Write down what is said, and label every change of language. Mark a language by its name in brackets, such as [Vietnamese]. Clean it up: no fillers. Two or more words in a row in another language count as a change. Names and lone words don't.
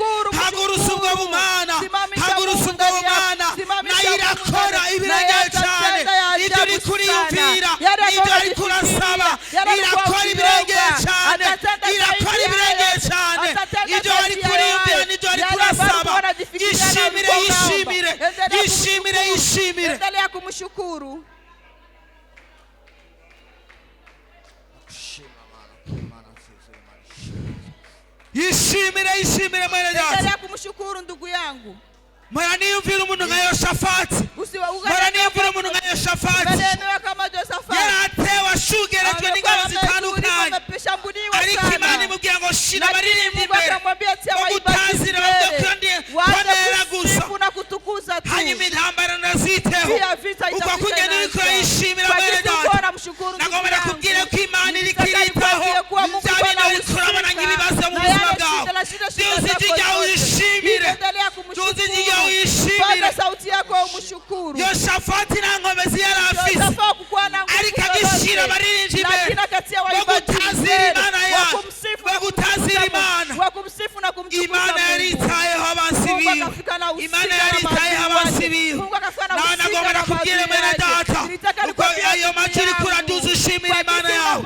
[Rundi] Hagurusa ubwo bumana, hagurusa ubwo bumana, nayo irakora ibirengeye cyane. Ibyo uri kuriyumvira, ibyo uri kurasaba, irakora ibirengeye cyane, irakora ibirengeye cyane. Ibyo uri kuriyumvira, ibyo uri kurasaba, yishimire. [Swahili] Endelea kumshukuru. [Rundi] Yishimire mwene data. [Swahili] Endelea kumshukuru ndugu yangu. [Rundi] Mara niyumvira umuntu nka Yoshafati. Mara niyumvira umuntu nka Yoshafati. Yaratewe ashugerejwe n'ingabo zitandukanye. Ariko Imana imubwira ngo shira abaririmbyi imbere. Bagutazire bavuga gusa. Hanyuma intambara naziteho. Uko kugenda uriko yishimira mwene data. Nagomba kubwira ko Imana iri kiritaho. Byabintu uriko urabona nk'ibibazo mu buzima bwawe. Uzijya uyishimire. [Swahili] Paza sauti yako umshukuru. [Rundi] Yoshafati na ngomezi yari afise. Ariko agishira abaririmbyi imbere. Bagutazira Imana yawe. Bagutazira Imana. [Swahili] Wakumsifu na kumtukuza [Rundi] Imana yaritayeho abansi biwe. Imana yaritayeho abansi biwe. Nawe nagomba kubwira mwene data. Uko ayo macuri kuraduza ushimira Imana yawe.